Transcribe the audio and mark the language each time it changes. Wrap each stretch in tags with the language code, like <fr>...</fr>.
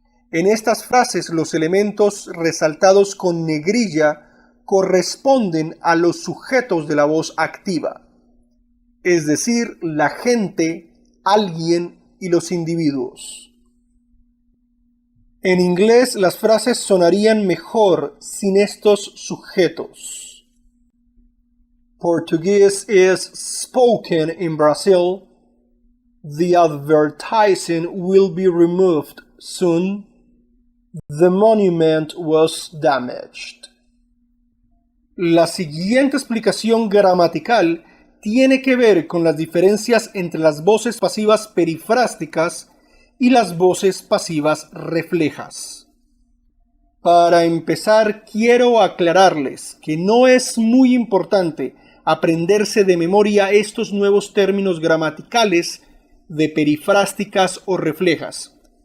<es>En estas frases los elementos resaltados con negrilla corresponden a los sujetos de la voz activa, es decir, la gente, alguien y los individuos. En inglés las frases sonarían mejor sin estos sujetos.</es> <en>Portuguese is spoken in Brazil. The advertising will be removed soon. The monument was damaged.</en> <es>La siguiente explicación gramatical tiene que ver con las diferencias entre las voces pasivas perifrásticas y las voces pasivas reflejas. Para empezar, quiero aclararles que no es muy importante aprenderse de memoria estos nuevos términos gramaticales de perifrásticas o reflejas.</es>